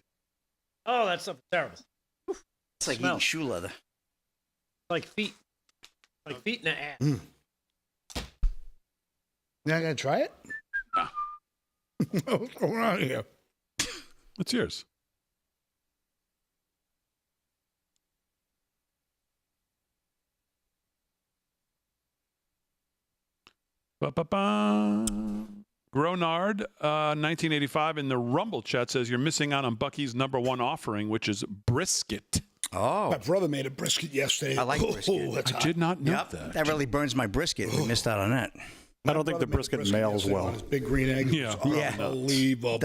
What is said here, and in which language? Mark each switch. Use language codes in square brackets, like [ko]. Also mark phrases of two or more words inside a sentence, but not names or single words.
[en] Oh, that stuff is terrible. It's like Smell. eating shoe leather. Like feet. Like feet in the ass. You're not going to try it? What's going on here? What's yours? Ba-ba-ba. Gronard, 1985, in the Rumble chat says you're missing out on Bucky's #1 offering, which is brisket. Oh. My brother made a brisket yesterday. I like brisket. That's I hot. did not know Yep, that. that really burns my brisket. We missed out on that. I don't think My the brother made brisket mails yesterday well. on his big green egg. Yeah. It was Yeah. unbelievable.